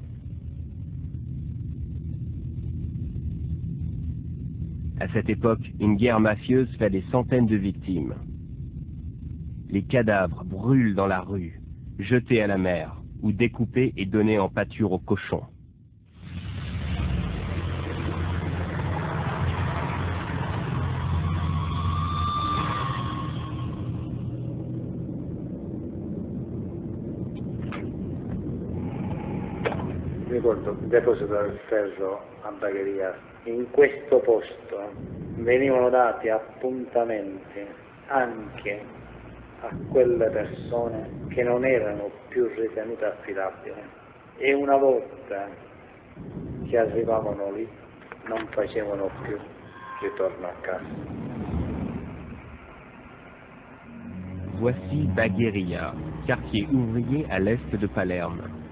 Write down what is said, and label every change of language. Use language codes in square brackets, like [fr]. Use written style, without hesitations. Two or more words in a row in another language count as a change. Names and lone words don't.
[fr] À cette époque, une guerre mafieuse fait des centaines de victimes. Les cadavres brûlent dans la rue, jetés à la mer, ou découpés et donnés en pâture aux cochons. [it] Ricordo il deposito del ferro a Bagheria. In questo posto venivano dati appuntamenti anche a quelle persone che non erano più ritenute affidabili e una volta che arrivavano lì non facevano più ritorno a casa. [fr] Voici Bagheria, quartier ouvrier à l'est de Palerme.